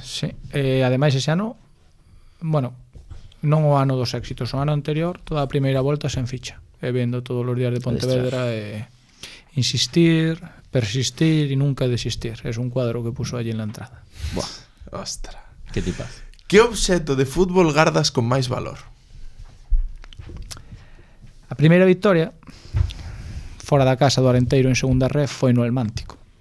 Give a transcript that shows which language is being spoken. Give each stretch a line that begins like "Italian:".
Galician: Sí, ademais ese ano, bueno, non o ano dos éxitos, o ano anterior toda a primeira volta sen ficha, vendo todos os días de Pontevedra, insistir, persistir e nunca desistir.
Spanish: É un cuadro que puso allí en la entrada. Buah, ostra, que tipazo.
Galician: Que obxeto de fútbol gardas con máis valor? A primeira victoria fora da casa do Arenteiro en segunda ref foi no El Mántico.